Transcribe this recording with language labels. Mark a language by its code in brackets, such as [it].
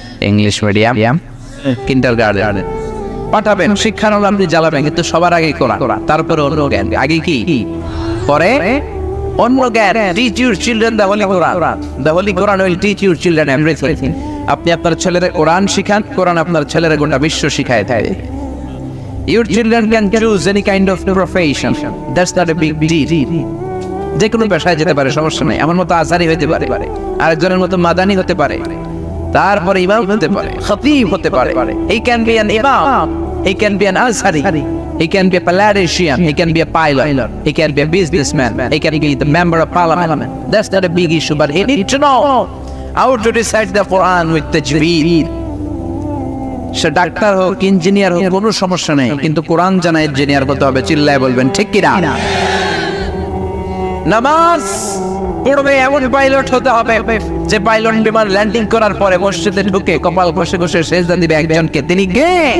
[bn] English medium, kindergarten পাঠাবেন, শিক্ষার আপনি জ্বালাবেন, কিন্তু সবার আগে কোরআন, তারপরে অন্য জ্ঞান। আগে কি, পরে অন্য জ্ঞান। [en] Teach your children the holy Quran, the holy Quran will teach your children everything. [bn] আপনি আপনার ছেলেদের কোরআন শিখান, কোরআন আপনার ছেলেরা গোটা বিশ্ব শিখায় থাকে। [en] Your children can choose any kind of profession. That's not a big deal. [bn] যে কোনো পেশায় যেতে পারে, সমস্যা নেই। আমার মতো আজহারি হতে পারে, আরেকজনের মতো মাদানি হতে পারে, তারপরে ইমাম হতে পারে, খতিব হতে পারে। [en] He can be an imam, he can be an azhari, he can be a politician, he can be a pilot, he can be a businessman, he can be the member of parliament. That's not a big issue, but he needs to know how to recite the Quran with tajweed. [bn] Say doctor হোক, engineer হোক, কোনো সমস্যা নেই, কিন্তু কোরআন জানা engineer হতে হবে। চিল্লায় বলবেন ঠিক কি না? নামাজ পড়বে এমন পাইলট হতে হবে যে পাইলট বিমান ল্যান্ডিং করার পরে মসজিদে ঢুকে কপাল ঘষে ঘষে সেজদা দিবে একজনকে, তিনি কে?